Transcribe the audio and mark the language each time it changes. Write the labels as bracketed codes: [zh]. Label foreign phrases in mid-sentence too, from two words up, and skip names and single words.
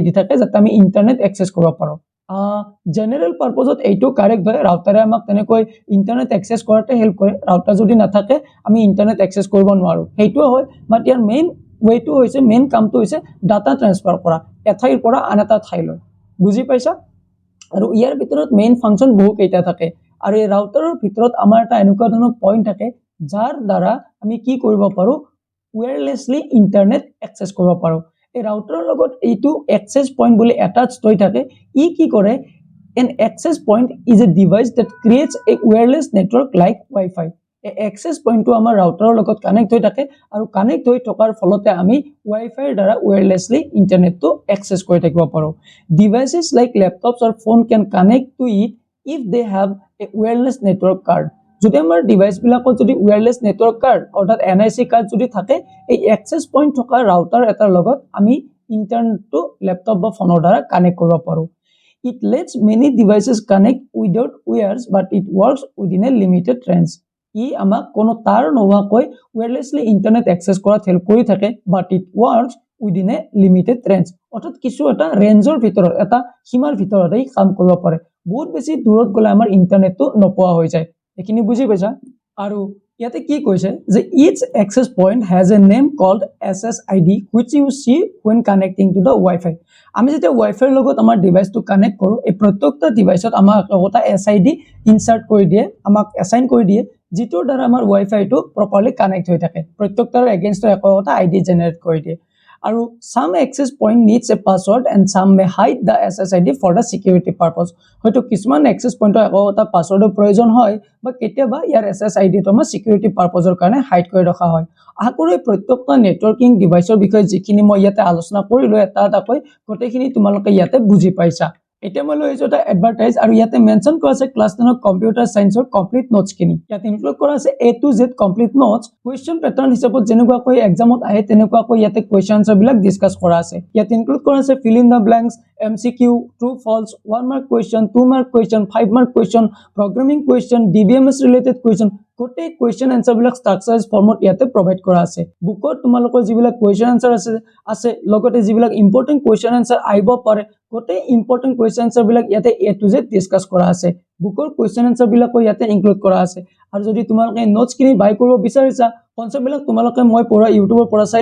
[as] দি থাকে যাতে আমি [en] internet access [as] কৰিব পাৰোঁ [en] general purpose [as] এইটো কাৰেক্ট হয় ৰাউটাৰে আমাক তেনেকৈ [en] internet access [as] কৰাতে হেল্প কৰে ৰাউটাৰ যদি নাথাকে আমি [en] internet access [as] কৰিব নোৱাৰোঁ সেইটো হয় বাট ইয়াৰ [en] main way [as] হৈছে মেইন কামটো হৈছে [en] data transfer [as] কৰা এঠাইৰ পৰা আন এটা ঠাইলৈ বুজি পাইছা আৰু ইয়াৰ ভিতৰত [en] main function [as] বহু কেইটা থাকে আৰু এই ৰাউটাৰৰ ভিতৰত আমাৰ এটা এনেকুৱা ধৰণৰ পইণ্ট থাকে যাৰ দ্বাৰা আমি কি কৰিব পাৰোঁ [en] wirelessly internet access [as] কৰিব পাৰোঁ এই ৰাউটাৰৰ লগত এইটো [en] access point [as] বুলি এটাচড হৈ থাকে ই কি কৰে [en] an access point is a device that creates a wireless network like Wi-Fi [as] এই [en] access point [as] আমাৰ ৰাউটাৰৰ লগত কানেক্ট হৈ থাকে আৰু কানেক্ট হৈ থকাৰ ফলতে আমি ৱাইফাইৰ দ্বাৰা [en] wirelessly internet access [as] কৰি থাকিব পাৰোঁ [en] devices like laptops or phone can connect to it if they have a wireless network card [as] যদি আমাৰ ডিভাইচবিলাকত যদি [en] wireless network card [as] অৰ্থাৎ NIC কাৰ্ড যদি থাকে এই [en] access point [as] থকা ৰাউটাৰ এটাৰ লগত আমি ইণ্টাৰনেটটো লেপটপ বা ফোনৰ দ্বাৰা কানেক্ট কৰিব পাৰোঁ [en] It lets many devices connect without wires but it works within a limited range [as] ই আমাক কোনো তার নোহোৱাকৈ [en] wirelessly internet access [as] কৰাত হেল্প কৰি থাকে [en] but it works within a limited range [as] অৰ্থাৎ কিছু এটা ৰেঞ্জৰ ভিতৰত এটা সীমাৰ ভিতৰতে কাম কৰিব পাৰে বহুত বেছি দূৰত গ'লে আমাৰ ইণ্টাৰনেটটো নোপোৱা হৈ যায় এইখিনি বুজি পাইছা আৰু ইয়াতে কি কৈছে যে [en] each access point has a name called SSID which you see when connecting to the Wi-Fi [as] আমি যেতিয়া ৱাইফাইৰ লগত আমাৰ ডিভাইচটো কানেক্ট কৰোঁ এই প্ৰত্যেকটা ডিভাইচত আমাক এটা SID ইনচাৰ্ট কৰি দিয়ে আমাক এছাইন কৰি দিয়ে যিটোৰ দ্বাৰা আমাৰ ৱাইফাইটো [en] properly connect [as] হৈ থাকে প্ৰত্যেকটাৰ এগেইনষ্টৰ এটা [en] ID generate [as] কৰি দিয়ে আৰু [en] some access point needs a password and some may hide the SSID for the security purpose [as] হয়তো কিছুমান [en] access point [as] এটা পাসওয়ার্ডৰ প্ৰয়োজন হয় বা কেতিয়াবা ইয়াৰ SSID তো আমাৰ [en] security purpose [as] কাৰণে হাইড কৰি ৰখা হয় আকুৰে প্ৰত্যেকটা নেটৱৰ্কিং ডিভাইসৰ বিষয়ে যিখিনি মই ইয়াতে আলোচনা কৰিলো এটা কৈ গোটেইখিনি তোমালোকে ইয়াতে বুজি পাইছা এতিয়া মই লৈছো এটা এডভাৰটাইজ আৰু ইয়াতে মেনশন কৰা আছে ক্লাছ 10 [en] computer science complete notes [as] কিনি ইয়াতে ইনক্লুড কৰা আছে [en] A to Z complete notes question pattern [as] হিচাপত যেনেকুৱা কৈ এক্সামত আহে তেনেকুৱা কৈ ইয়াতে [en] question answer [as] বিলাক ডিসকাস কৰা আছে ইয়াতে ইনক্লুড কৰা আছে [en] fill in the blanks MCQ true false 1 mark question 2 mark question 5 mark question programming question DBMS related question [as] কোটে [en] question answer [as] বিলাক [en] structurize form [as] ইয়াতে প্ৰভাইড কৰা আছে বুকত তোমালোকৰ যিবিলাক [en] question answer [as] আছে লগতে যিবিলাক [en] important question answer [as] আইব পাৰে কোটে [en] important question answer [as] বিলাক ইয়াতে [en] A to [as] Z ডিসকাস কৰা আছে বুকৰ [en] question answer [as] বিলাক ইয়াতে ইনক্লুড কৰা আছে আৰু যদি তোমালোকে নোটছ কিনি বাই কৰিব বিচাৰিছা কনসেপ্ট বিলাক তোমালোকে মই পঢ়া ইউটিউবৰ পৰা চাই